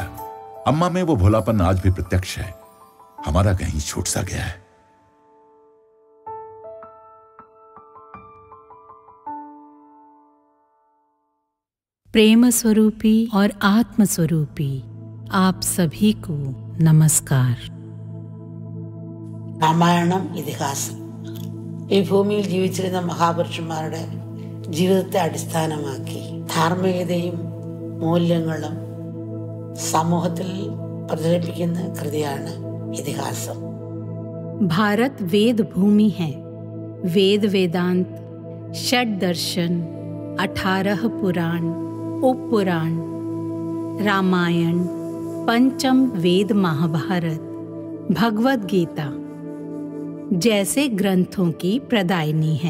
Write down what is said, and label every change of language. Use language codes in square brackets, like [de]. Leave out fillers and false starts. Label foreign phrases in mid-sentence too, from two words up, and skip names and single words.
[hi] अम्मा में वो भोलापन आज भी प्रत्यक्ष है, हमारा कहीं छूट सा गया है। प्रेम स्वरूपी और आत्म स्वरूपी आप सभी को नमस्कार। [ml] രാമായണം ഇതിഹാസം ഈ ഭൂമിയിൽ ജീവിച്ചിരുന്ന മഹാപുരുഷന്മാരുടെ ജീവിതത്തെ അടിസ്ഥാനമാക്കി ധാർമ്മികതയും മൂല്യങ്ങളും സമൂഹത്തിൽ പ്രചരിപ്പിക്കുന്ന കൃതിയാണ് ഇതിഹാസം। [hi] भारत वेद भूमि है। वेद वेदांत, षड दर्शन, 18 पुराण, उपपुराण, रामायण, पंचम वेद महाभारत, भगवद गीता जैसे ग्रंथों की प्रदायिनी है।